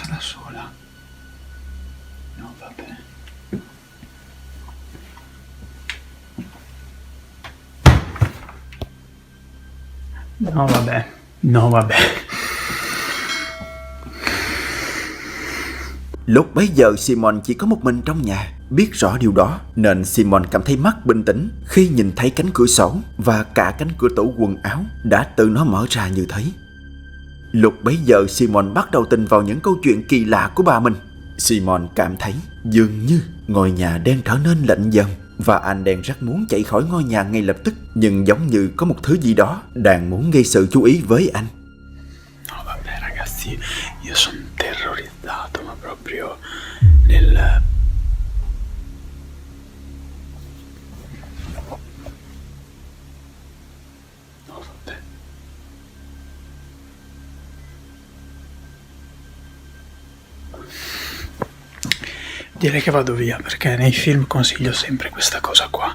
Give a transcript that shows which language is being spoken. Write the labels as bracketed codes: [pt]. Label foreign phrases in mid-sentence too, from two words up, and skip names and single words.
[it] sola. No, vabbè. No, vabbè. No, vabbè. [vi] Lúc bấy giờ Simon chỉ có một mình trong nhà. Biết rõ điều đó nên Simon cảm thấy mất bình tĩnh khi nhìn thấy cánh cửa sổ và cả cánh cửa tủ quần áo đã tự nó mở ra như thế. Lúc bấy giờ Simon bắt đầu tin vào những câu chuyện kỳ lạ của bà mình. Simon cảm thấy dường như ngôi nhà đang trở nên lạnh dần và anh đang rất muốn chạy khỏi ngôi nhà ngay lập tức, nhưng giống như có một thứ gì đó đang muốn gây sự chú ý với anh. [it] No, vabbè, ragazzi, io sono terrorizzato, ma proprio nel... No, vabbè. Direi che vado via, perché nei film consiglio sempre questa cosa qua.